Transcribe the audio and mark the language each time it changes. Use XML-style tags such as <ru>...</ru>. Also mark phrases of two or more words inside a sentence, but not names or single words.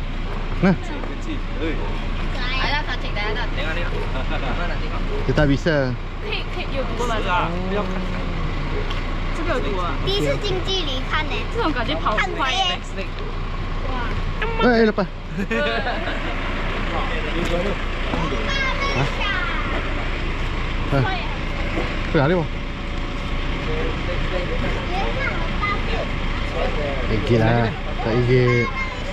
<ms>Nah, Kecil. Ada tak cek dah ada. Tengok. Mana nak tengok? kita tak bisa.</ms> <zh>可以有毒吗？不要看。这个有毒啊！第一次近距离看呢，这种感觉跑很快耶！哇，</zh> <ms>Lepas. Apa ada apa? Igil lah. Tak igil.</ms>